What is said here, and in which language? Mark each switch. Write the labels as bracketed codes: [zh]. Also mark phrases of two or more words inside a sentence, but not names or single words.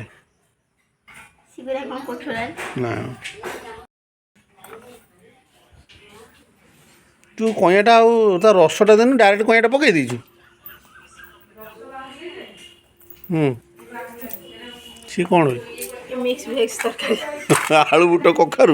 [or] ସିଗୁରା କ'ଣ କୋଳଥ ଡାଲି ନା। ତୁ କଇଁଆଟା ଆଉ ତା ରସଟା ଦେନୁ ଡାଇରେକ୍ଟ କଇଁଆଟା ପକେଇ ଦେଇଛୁ। ସିଏ କ'ଣ [en] mix veg तरकारी [or] ଆଳୁ ବୁଟ କଖାରୁ